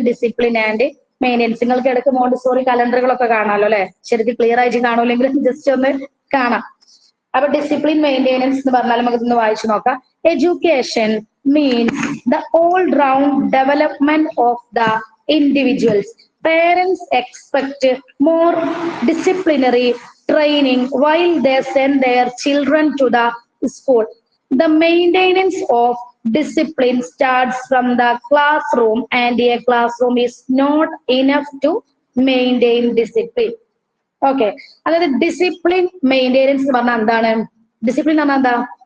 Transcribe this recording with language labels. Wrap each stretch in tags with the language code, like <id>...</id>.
<ml>Discipline and maintenance. നിങ്ങൾക്ക് ഇടയ്ക്ക് Montessori കലണ്ടറുകളൊക്കെ കാണാമല്ലോ അല്ലെ? ശരിക്കും ക്ലിയർ ആയിട്ട് കാണൂല്ലെങ്കിൽ ജസ്റ്റ് ഒന്ന് കാണാം. അപ്പൊ ഡിസിപ്ലിൻ മെയിൻ്റെനൻസ് എന്ന് പറഞ്ഞാൽ നമുക്ക് ഇന്ന് വായിച്ചു നോക്കാം.</ml> <en>Education means the all round development of the individuals. Parents expect more disciplinary training while they send their children to the school. The maintenance of discipline starts from the classroom, and a classroom is not enough to maintain discipline. Okay.</en> <ml>അതായത് discipline maintenance എന്ന് പറഞ്ഞാൽ എന്താണ്? Discipline എന്ന് പറഞ്ഞാൽ എന്താ?</ml>